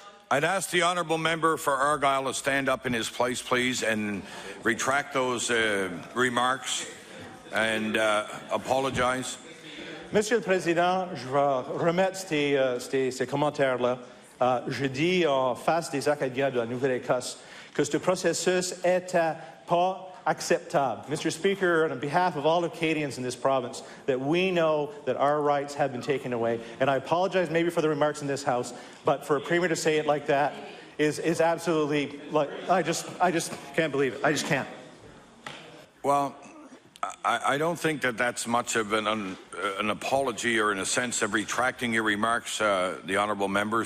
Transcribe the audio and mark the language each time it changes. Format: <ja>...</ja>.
<en>I'd ask the honourable member for Argyll to stand up in his place, please, and retract those remarks and apologize.</en> <fr>Monsieur le Président, je vais remettre ces commentaires-là. Je dis en face des Acadiens de la Nouvelle-Écosse que ce processus est pas acceptable.</fr> <en>Mr. Speaker, on behalf of all Acadians in this province, that we know that our rights have been taken away. And I apologize maybe for the remarks in this House, but for a Premier to say it like that is absolutely, like, I just can't believe it. I just can't. Well, I don't think that that's much of an apology or in a sense of retracting your remarks, the honourable member.</en>